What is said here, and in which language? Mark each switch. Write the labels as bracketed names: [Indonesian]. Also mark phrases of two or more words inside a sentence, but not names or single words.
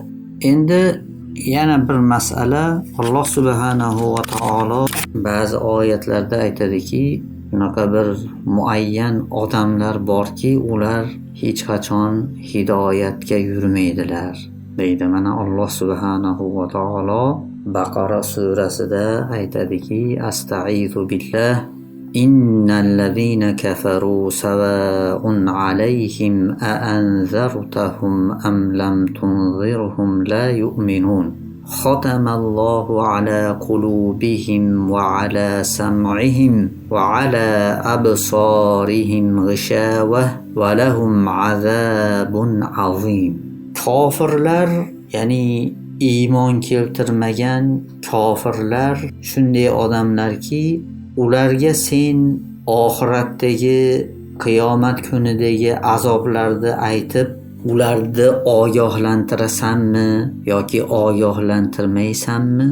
[Uzbek] Endi yana bir masala, Alloh subhanahu va taolo ba'zi oyatlarda aytadiki, bunaqa bir muayyan odamlar borki, ular hech qachon hidoyatga yurmaydilar deydi. Mana Alloh subhanahu va taolo Baqara surasida aytadiki, [Arabic] أستعيذ بالله إن الذين كفروا سواء عليهم أأنذرتهم أم لم تنذرهم لا يؤمنون. ختم الله على قلوبهم وعلى سمعهم وعلى أبصارهم غشاوة ولهم عذاب عظيم. [Uzbek] Kofirlar, ya'ni iymon keltirmagan kofirlar shunday odamlarki, ularga sen oxiratdagi, qiyomat kunidagi azoblarni aytib, ularni ogohlantirasanmi yoki ogohlantirmaysanmi?